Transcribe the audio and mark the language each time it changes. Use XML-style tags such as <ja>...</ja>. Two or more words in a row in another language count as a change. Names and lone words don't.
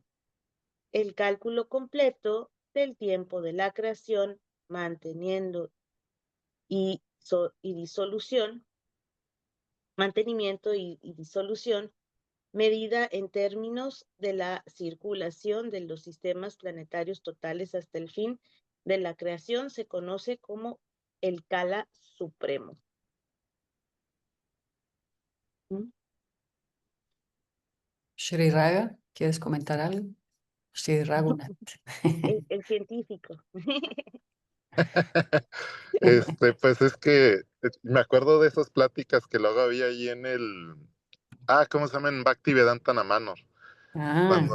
<es>El cálculo completo del tiempo de la creación, manteniendo mantenimiento y disolución, medida en términos de la circulación de los sistemas planetarios totales hasta el fin de la creación, se conoce como el Kala Supremo. ¿Mm? Shri Raga, ¿quieres comentar algo? Shri Raghunath. El científico. Pues es que me acuerdo de esas pláticas que luego había ahí ¿cómo se llama? En Bhaktivedanta Namanor, Ah,</es>